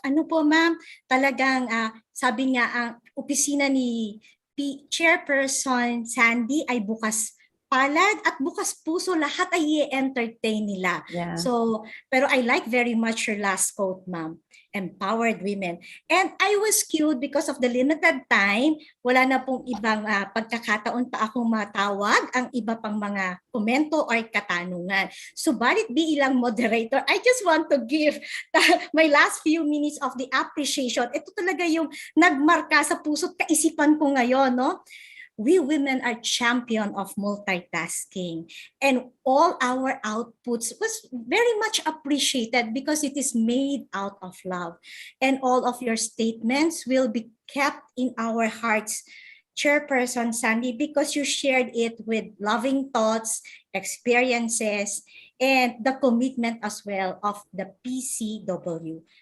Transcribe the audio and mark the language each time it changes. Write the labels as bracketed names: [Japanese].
[Filipino] Ano po, ma'am, talagang sabi nga ang opisina ni Chairperson Sandy ay bukas palad at bukas puso, lahat ay i-entertain nila. [English] Yeah. So, pero I like very much your last quote, ma'am. empowered women. And I was cued because of the limited time. [Filipino] Wala na pong ibang pagkakataon pa akong matawag ang iba pang mga komento or katanungan. Subalit bilang moderator, [English] I just want to give my last few minutes of the appreciation. [Filipino] Ito talaga yung nagmarka sa puso't kaisipan ko ngayon, no? [English] We women are champion of multitasking, and all our outputs was very much appreciated because it is made out of love, and all of your statements will be kept in our hearts, Chairperson Sandy, because you shared it with loving thoughts, experiences, and the commitment as well of the PCW.